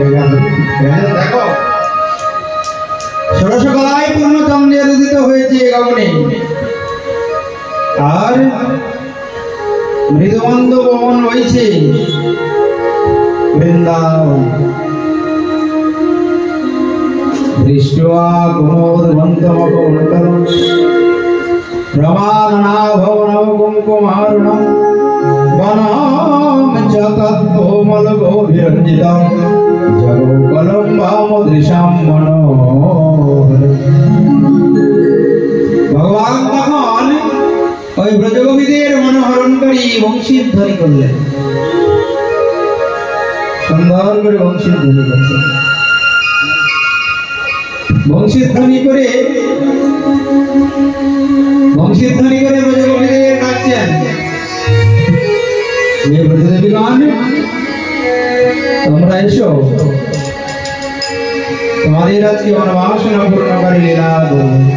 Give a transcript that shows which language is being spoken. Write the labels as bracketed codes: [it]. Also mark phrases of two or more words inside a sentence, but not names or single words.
[bn] দেখো ষোড়শকলায় পূর্ণচন্দ্রের উদিত হয়েছে গগনে, আর মৃদুমন্দ পবন বইছে বৃন্দাবন। [sa] দৃष्ट्वा कुमोदवन्तमकुण्डलं प्रमादनाभवनवकुङ्कुमारुणं वनं च तत्कोमलगोभिरञ्जितं जगोकलं वामदृशां मनोहर। [bn] ভগবান তখন ওই ব্রজগোপীদের মনোহরণকারী বংশীর ধ্বনি করলেন, সুন্দর করে বংশীর ধ্বনি করছেন। বংশীর ধ্বনি করে ব্রজগোপীদের ডাকছেন, হে ব্রজদেবীগণ, তোমরা এসো, তোমাদের আজকে মনোবাসনা পূর্ণকারী লীলা করব।